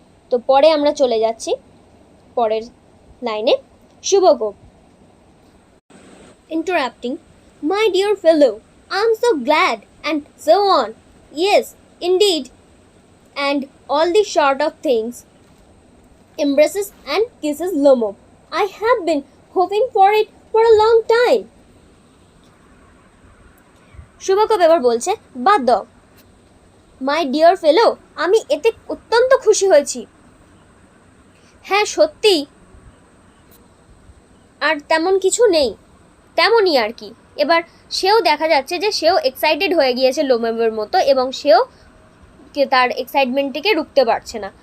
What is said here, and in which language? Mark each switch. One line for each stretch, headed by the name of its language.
Bangla: তো পরে আমরা চলে যাচ্ছি পরের লাইনে।
English: শুভকোপ interrupting, my dear fellow, I am so glad and so on, yes indeed, and all the sort of things, embraces and kisses Lomo. I have been hoping for it for a long time.
Bangla: শুভকোপ এবার বলছে, বাদ দাও
English: my dear fellow,
Bangla: আমি এতে অত্যন্ত খুশি হয়েছি। হ্যাঁ সত্যি, আর তেমন কিছু নেই, তেমনই আর কি। এবার সেও দেখা যাচ্ছে যে সেও এক্সাইটেড হয়ে গিয়েছে লোমোভের মতো, এবং সেও তার এক্সাইটমেন্টটিকে রুখতে পারছে না।